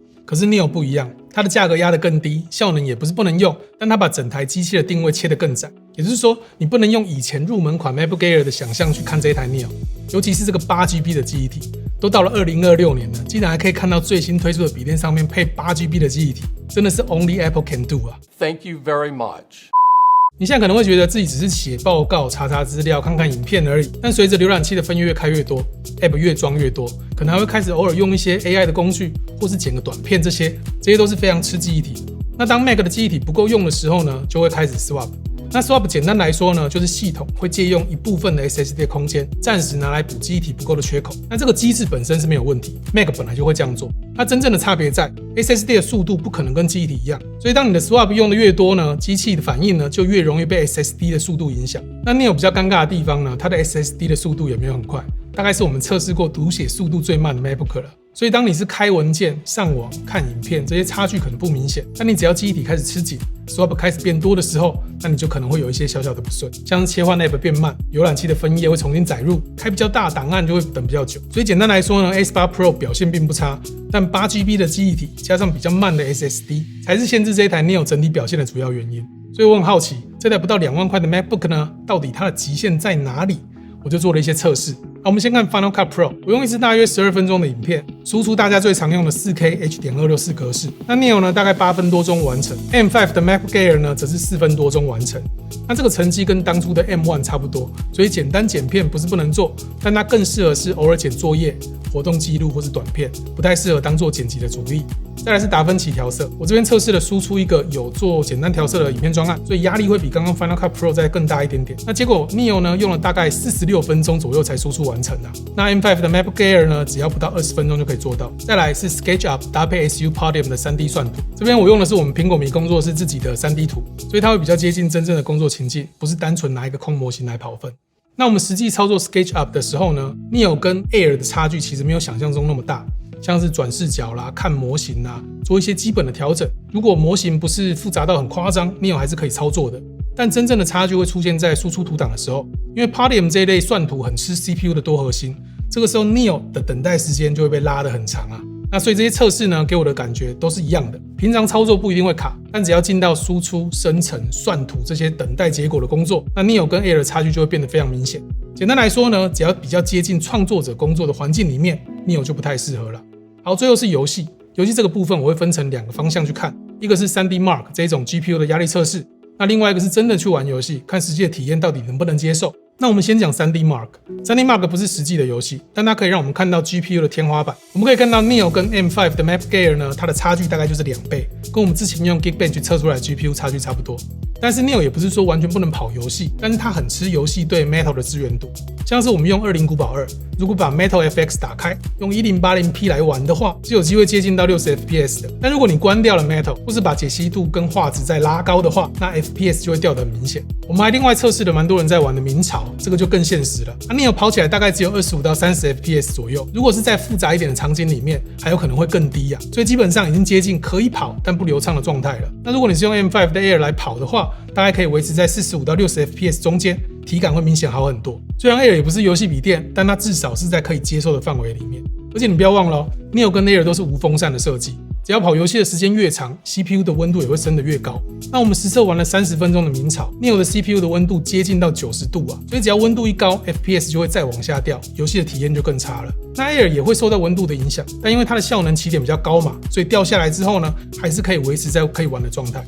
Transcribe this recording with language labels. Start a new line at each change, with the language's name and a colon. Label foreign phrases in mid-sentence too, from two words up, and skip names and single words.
Chinese: 可是 Neo 不一樣，它的價格壓得更低，效能也不是不能用，但它把整台機器的定位切得更窄。也就是說，你不能用以前入门款 MacBook Air 的想象去看這一台 Neo， 尤其是這個 8GB 的記憶體，都到了2026年了，竟然還可以看到最新推出的筆電上面配 8GB 的記憶體，真的是
English: Only Apple can do
Chinese: 啊
English: ！Thank you very much。
Chinese: 你現在可能會覺得自己只是寫報告、查資料、看看影片而已，但隨着瀏覽器的分頁越開越多 ，App 越裝越多，可能還會開始偶爾用一些 AI 的工具，或是剪個短片，這些都是非常吃記憶體的。那當 Mac 的記憶體不夠用的時候呢，就會開始 Swap。那 Swap 簡單來說呢，就是系統會借用一部分的 SSD 的空間，暫時拿來補記憶體不夠的缺口。那這個機制本身是沒有問題 ，Mac 本來就會這樣做。它真正的差別在 SSD 的速度不可能跟記憶體一樣，所以當你的 Swap 用的越多呢，機器的反應呢就越容易被 SSD 的速度影響。那 Neo 比較尷尬的地方呢，它的 SSD 的速度也沒有很快，大概是我們測試過讀寫速度最慢的 MacBook 了。所以當你是開文件、上網、看影片，這些差距可能不明顯，但你只要記憶體開始吃緊 ，Swap 開始變多的時候，那你就可能會有一些小小的不順，像是切換 App 變慢，瀏覽器的分頁會重新載入，開比較大的檔案就會等比較久。所以簡單來說呢 ，A18 Pro 表現並不差，但 8GB 的記憶體加上比較慢的 SSD， 才是限制這一台 Neo 整體表現的主要原因。所以我很好奇，這台不到2萬塊的 MacBook 呢，到底它的極限在哪裡？我就做了一些測試。我們先看 Final Cut Pro， 我用一支大約12分鐘的影片，輸出大家最常用的 4K H.264 格式。那 Neo 呢，大概8分多鐘完成 ，M5 的 MacBook Air 呢，則是4分多鐘完成。那這個成績跟當初的 M1 差不多，所以簡单剪片不是不能做，但它更適合是偶爾剪作業、活動記錄或是短片，不太適合當做剪輯的主力。再來是達芬奇調色，我這邊測試了輸出一個有做簡單調色的影片專案，所以壓力會比剛剛 Final Cut Pro 再更大一點點。那結果 Neo 呢，用了大概46分鐘左右才輸出完成的。那 M5 的 MacBook Air 呢，只要不到20分鐘就可以做到。再來是 SketchUp 搭配 SU Podium 的 3D 算圖，這邊我用的是我們蘋果迷工作室自己的 3D 圖，所以它會比較接近真正的工作情境，不是單純拿一個空模型來跑分。那我們實際操作 SketchUp 的時候呢 ，Neo 跟 Air 的差距其實沒有想象中那麼大。像是轉視角啦、看模型啦，做一些基本的調整。如果模型不是複雜到很誇張，Neo 還是可以操作的。但真正的差距會出現在輸出圖檔的時候，因為 Palladium 這一類算圖很吃 CPU 的多核心，這個時候 Neo 的等待時間就會被拉得很長啊。那所以這些測試呢，給我的感覺都是一樣的。平常操作不一定會卡，但只要進到輸出、生成、算圖這些等待結果的工作，那 Neo 跟 Air 的差距就會變得非常明顯。簡單來說呢，只要比較接近創作者工作的環境裡面 ，Neo 就不太適合了。好，最後是遊戲。遊戲這個部分我會分成2個方向去看，一個是 3D Mark 這種 GPU 的壓力測試，那另外一個是真的去玩遊戲，看實際的體驗到底能不能接受。那我們先講 3D Mark。3D Mark 不是實際的遊戲，但它可以讓我們看到 GPU 的天花板。我们可以看到 Neo 跟 M5 的 MapGear 呢，它的差距大概就是2倍，跟我們之前用 Geekbench 測出來的 GPU 差距差不多。但是 Neo 也不是說完全不能跑遊戲，但是它很吃遊戏对 Metal 的支援度。像是我們用20古堡2，如果把 Metal FX 打開，用 1080p 來玩的話，是有機會接近到60 FPS 的。但如果你關掉了 Metal， 或是把解析度跟畫質再拉高的話，那 FPS 就會掉得很明顯。我們還另外測試了蠻多人在玩的明朝，這個就更現實了。Neo 跑起來大概只有25到30 FPS 左右，如果是在複雜一點的場景裡面，還有可能會更低啊。所以基本上已經接近可以跑但不流暢的狀態了。那如果你是用 M5 的 Air 來跑的話，大概可以維持在45到60 FPS 中間，體感會明顯好很多。雖然 Air 也不是遊戲筆電，但它至少是在可以接受的範圍裡面。而且你不要忘了，Neo 跟 Air 都是無風扇的設計，只要跑遊戲的時間越長 ，CPU 的溫度也會升得越高。那我們實測玩了30分鐘的明朝 ，Neo 的 CPU 的溫度接近到90度啊，所以只要溫度一高 ，FPS 就會再往下掉，遊戲的體驗就更差了。那 Air 也會受到溫度的影響，但因為它的效能起點比較高嘛，所以掉下來之後呢，還是可以維持在可以玩的狀態。